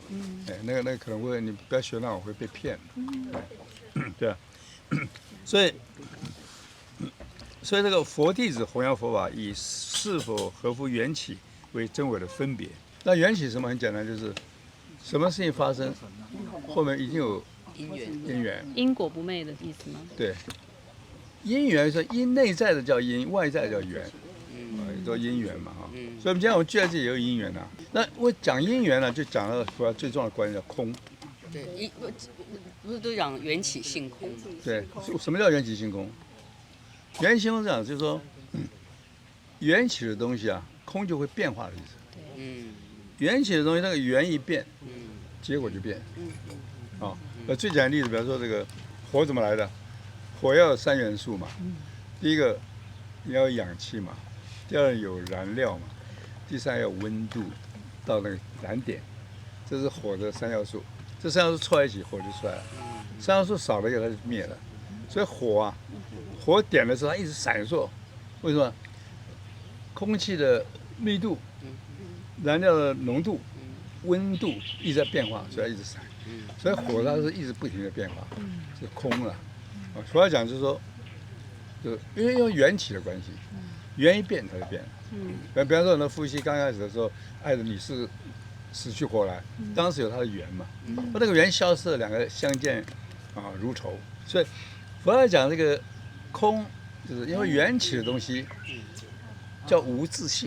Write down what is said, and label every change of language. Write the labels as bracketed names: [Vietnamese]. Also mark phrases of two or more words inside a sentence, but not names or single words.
[Chinese] 哎，那個可能會你不要學那種會被騙。對啊，所以這個佛弟子弘揚佛法，以是否合乎緣起為真偽的分別。那緣起什麼？很簡單，就是什麼事情發生，後面一定有因緣。因果不昧的意思嗎？對。因緣是因內在的叫因，外在的叫緣，都因緣嘛哈。所以我们今天我们聚在這裡也有因緣啊。那我講因緣呢，就講到佛教最重要的觀念叫空。對，不是都講緣起性空嗎？對，什麼叫緣起性空？緣起性空是講就是說，緣起的東西啊，空就會變化的意思。緣起的東西那個緣一變，結果就變。最簡單的例子，比方說這個火怎麼來的？火要有3元素嘛，第一個你要有氧氣嘛，第二有燃料嘛，第三要有溫度到那個燃點，這是火的3要素。這3要素湊在一起，火就出來了。3要素少了以後它就滅了。所以火啊，火點的時候它一直閃爍，為什麼？空氣的密度、燃料的濃度、溫度一直在變化，所以它一直閃。所以火它是一直不停的變化，是空了。佛要講就是說，就因為緣起的關係，緣一變它就變了。比方說，很多夫妻剛開始的時候，愛的你是死去活來，當時有他的緣嘛，那個緣消失了，兩個相見如仇。所以佛要講這個空，就是因為緣起的東西叫無自性。